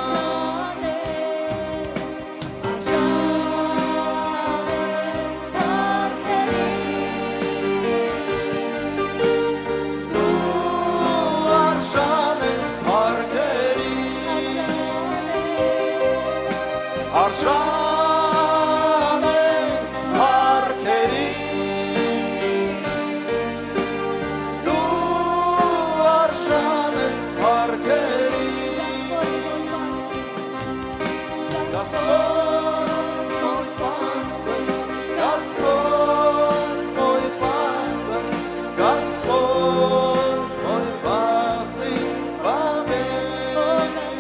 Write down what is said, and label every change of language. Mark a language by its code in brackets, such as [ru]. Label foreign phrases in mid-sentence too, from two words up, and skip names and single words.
[hy] Արժան ես պարգևի արժան ես պարգևի, դու արժան ես պարգևի, [ru] Господь мой пастырь, Господь мой пастырь, Господь мой пастырь вовек.